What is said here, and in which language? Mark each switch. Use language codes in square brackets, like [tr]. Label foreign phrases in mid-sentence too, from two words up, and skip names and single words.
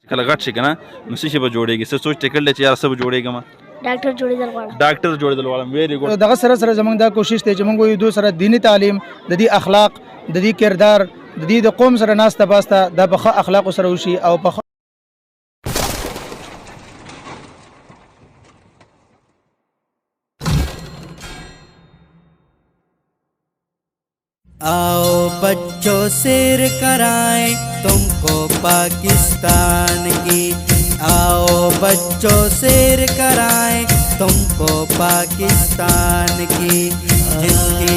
[ps] کله غټ شي کنه نو څه شي به جوړیږي څه سوچ ټکل چې یار څه به جوړیږم ډاکټر جوړېدل غواړم غواړم [en] very good [ps] دغه سره زمونږ دا کوشش دی چې موږ یو دو سره دینی تعلیم د دې اخلاق د دې کردار د دې د قوم سره ناسته پاسته د په اخلاق سره وشي او په [ur] آؤ بچوں سیر کرائیں تم کو پاکستان کی، آؤ بچوں سیر کرائیں تم کو پاکستان کی، جس کی